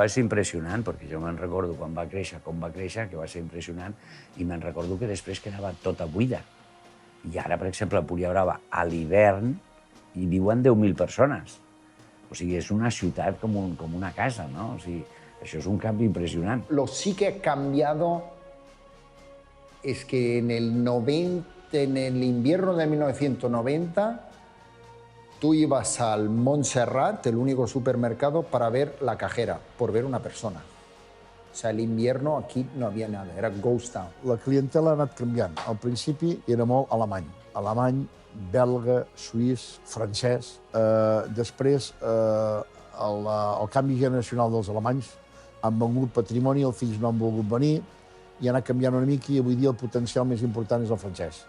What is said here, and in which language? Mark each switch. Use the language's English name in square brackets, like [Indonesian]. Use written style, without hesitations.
[Catalan] Va ser impressionant, perquè jo me'n recordo quan va créixer, com va créixer, que va ser impressionant, i me'n recordo que després quedava tota buida. I ara, per exemple, a Empúria Brava, a l'hivern, hi viuen 10.000 persones. O sigui, és una ciutat com una casa, no? O sigui, això és un canvi impressionant. [Spanish] Lo sí que ha cambiado es que en el invierno de 1990 tú ibas al Montserrat, el único supermercado, para ver la cajera, por ver una persona. O sea, el invierno aquí no había nada, era [English] ghost town. [Catalan] La clientela ha anat canviant. Al principi era molt alemany, belga, suís, francès. Després, el canvi generacional dels alemanys han vengut patrimoni, els fills no han volgut venir, i ha anat canviant una mica i avui dia el potencial més important és el francès.